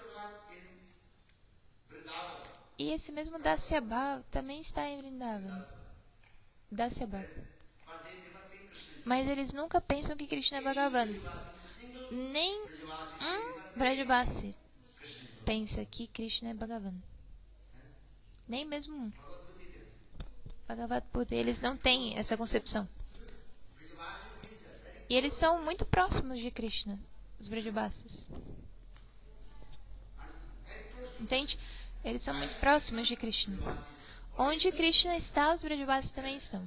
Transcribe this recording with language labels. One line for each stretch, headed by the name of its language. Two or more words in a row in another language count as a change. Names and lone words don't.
Portuguese: E esse mesmo Dasya Bhav também está em Vrindavan. Dasya Bhav. Mas eles nunca pensam que Krishna é Bhagavan. Nem Brajabasi pensa que Krishna é Bhagavan. Nem mesmo um. Bhagavat Buddha, eles não têm essa concepção. E eles são muito próximos de Krishna, os Brajabasis. Entende? Eles são muito próximos de Krishna. Onde Krishna está, os Brajabasis também estão.